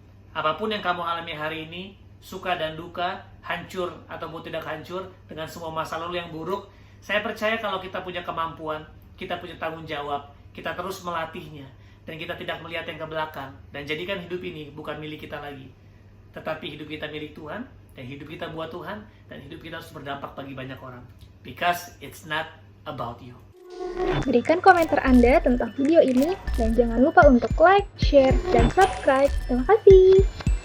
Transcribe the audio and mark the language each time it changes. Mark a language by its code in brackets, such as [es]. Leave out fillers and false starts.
[id] Apapun yang kamu alami hari ini, suka dan duka, hancur ataupun tidak hancur, dengan semua masa lalu yang buruk, saya percaya kalau kita punya kemampuan, kita punya tanggung jawab, kita terus melatihnya, dan kita tidak melihat yang ke belakang, dan jadikan hidup ini bukan milik kita lagi, tetapi hidup kita milik Tuhan, dan hidup kita buat Tuhan, dan hidup kita harus berdampak bagi banyak orang. [en] Because it's not about you. [id] Berikan komentar Anda tentang video ini, dan jangan lupa untuk like, share, dan subscribe. Terima kasih.